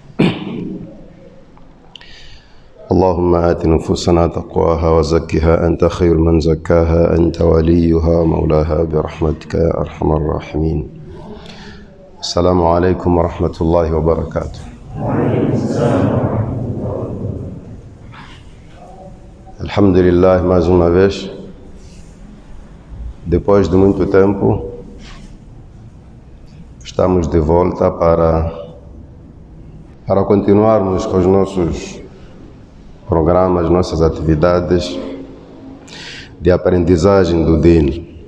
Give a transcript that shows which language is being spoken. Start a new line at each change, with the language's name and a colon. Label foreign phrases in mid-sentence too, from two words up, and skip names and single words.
Arabic: اللهم آت نفوسنا تقواها وزكها أنت خير من زكاها أنت وليها مولاها برحمتك يا أرحم الراحمين. السلام عليكم ورحمة الله وبركاته. Alhamdulillah,
Portuguese: mais uma vez, depois de muito tempo, estamos de volta para continuarmos com os nossos programas, nossas atividades de aprendizagem do Din.